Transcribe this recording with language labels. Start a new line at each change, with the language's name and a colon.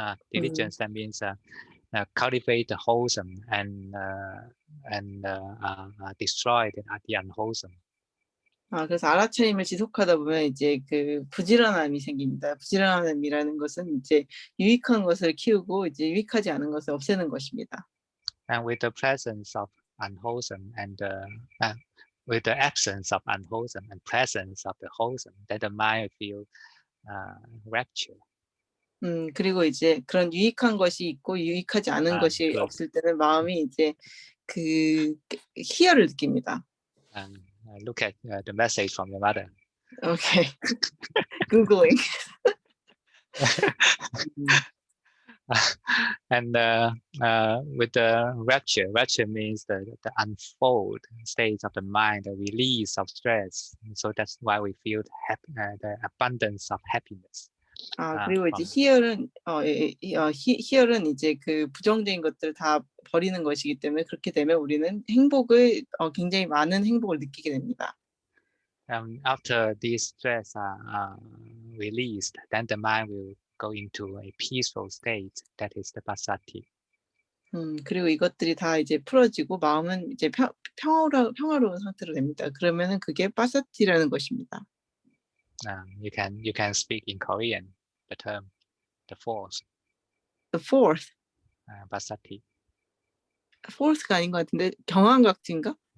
English: Diligence, that means cultivate the wholesome and destroy the unwholesome.
Korean: 그래서 알아차림을 지속하다 보면 이제 그 부지런함이 생깁니다. 부지런함이라는 것은 이제 유익한 것을 키우고 이제 유익하지 않은 것을 없애는 것입니다.
English: And with the presence of unwholesome and with the absence of unwholesome and presence of the wholesome, that the mind will feel rapture.
Korean: 그리고 이제 그런 유익한 것이 있고 유익하지 않은 것이 없을 때는 마음이 이제 그 희열을 느낍니다.
English: Look at the message from your mother. Okay. Googling. And with the rapture means the unfold state of the mind, the release of stress. So that's why we feel the abundance of happiness.
Korean: 그리고 이제 희열은 이제 그 부정적인 것들을 다 버리는 것이기 때문에, 그렇게 되면 우리는 행복을 굉장히 많은 행복을 느끼게 됩니다.
English: After these stress are released, then the mind will go into a peaceful state. That is the passaddhi.
Korean: 그리고 이것들이 다 이제 풀어지고 마음은 이제 평화로운 상태로 됩니다. 그러면은 그게 passaddhi라는 것입니다.
English: You can speak in Korean the term the fourth. The fourth. passaddhi.
Korean: Fourth가 아닌 것 같은데 경황각지인가?